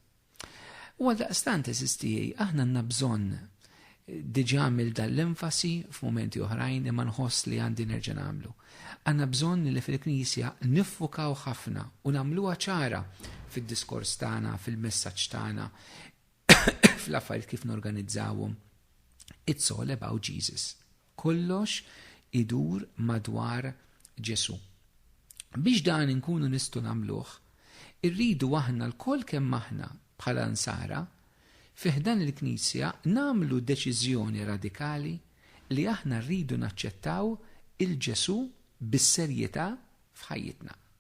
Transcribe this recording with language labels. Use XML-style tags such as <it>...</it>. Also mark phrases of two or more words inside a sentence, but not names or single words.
<mt>U għaldaqstant eżistijej aħna għandna bżonn diġà għamil dal-enfasi f'momenti oħrajn imma nħoss li għandi nerġa' nagħmlu. Għandna bżonn li fil-Knisja niffukaw ħafna u nagħmluha ċara fid-diskors tagħna, fil-messaġġ tagħna, fl-affarijiet kif norganizzawhom.</mt> <en>It's all about Jesus.</en> <mt>Kollox idur madwar Ġesu. Biex dan inkunu nistgħu nagħmluh, irridu aħna l-koll kemm aħna bħala nsara fiħdan il-Knisja nagħmlu deċiżjoni radikali li aħna rridu naċċettaw il-Ġesu bis-serjetà f'ħajjitna.</mt>